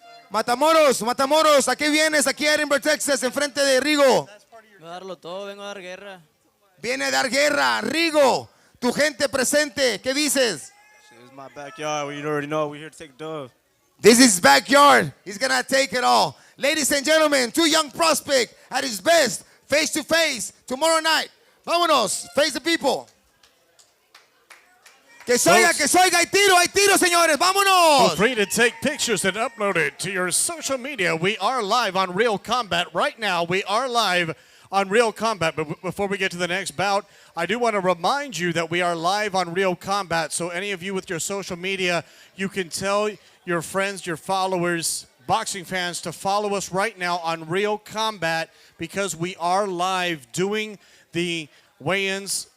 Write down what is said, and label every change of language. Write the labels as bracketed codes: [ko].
[es] Matamoros, Matamoros, ¿a qué vienes? Aquí a Edinburgh, Texas, enfrente de Rigo. Vengo a darlo todo, vengo a dar guerra. Viene a dar guerra, Rigo. Tu gente presente, ¿qué dices? [en] This is my backyard. You already know we're here to take dove. This is backyard. He's gonna take it all. Ladies and gentlemen, 2 young prospect at his best, face to face, tomorrow night. [es] Vámonos, [en] face the people. [es] Que se oiga, hay tiro, señores, vámonos. [en] Feel free to take pictures and upload it to your social media. We are live on Real Combat right now. We are live on Real Combat. But before we get to the next bout, I do want to remind you that we are live on Real Combat. So any of you with your social media, you can tell your friends, your followers, boxing fans to follow us right now on Real Combat because we are live doing the weigh-ins.